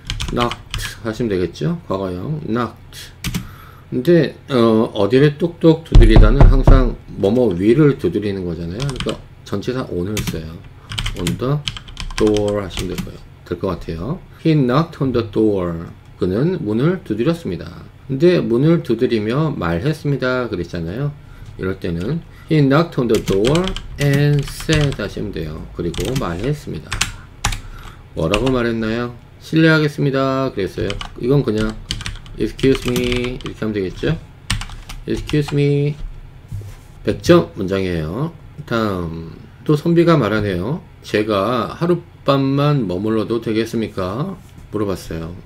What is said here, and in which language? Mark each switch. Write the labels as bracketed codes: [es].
[ko] knocked 하시면 되겠죠? 과거형 knocked. 근데 어디를 똑똑 두드리다는 항상 뭐뭐 위를 두드리는 거잖아요. 그러니까 전치사 on을 써요. [en] on the door [ko] 하시면 될 것 같아요. [en] He knocked on the door. [ko] 그는 문을 두드렸습니다. 근데 문을 두드리며 말했습니다 그랬잖아요. 이럴 때는 [en] He knocked on the door and said [ko] 하시면 돼요. 그리고 말했습니다. 뭐라고 말했나요? 실례하겠습니다 그랬어요. 이건 그냥 [en] excuse me [ko] 이렇게 하면 되겠죠? excuse me. 100점 문장이에요. 다음. 또 선비가 말하네요. 제가 하룻밤만 머물러도 되겠습니까? 물어봤어요.